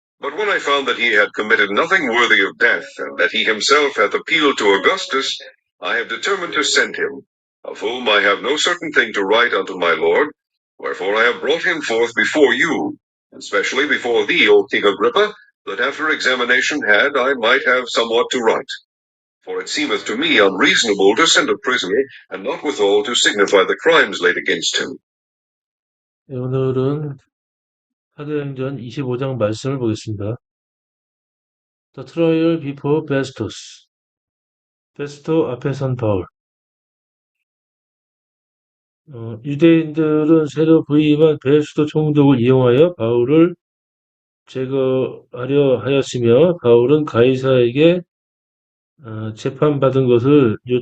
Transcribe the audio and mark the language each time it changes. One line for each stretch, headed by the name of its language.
English: But when I found that he had committed nothing worthy of death, and that he himself hath appealed to Augustus, I have determined to send him, of whom I have no certain thing to write unto my lord, wherefore I have brought him forth before you, and specially before thee, O King Agrippa, that after examination had, I might have somewhat to write. For it seemeth to me unreasonable to send a prisoner, and not withal to signify the crimes laid against him.
Korean: 오늘은 사도행전 25장 말씀을 보겠습니다.
English: The trial before Festus.
Korean: 페스토 앞에 선 바울. 유대인들은 새로 부임한 베스도 총독을 이용하여 바울을 제거하려 하였으며 바울은 가이사에게 재판받은 것을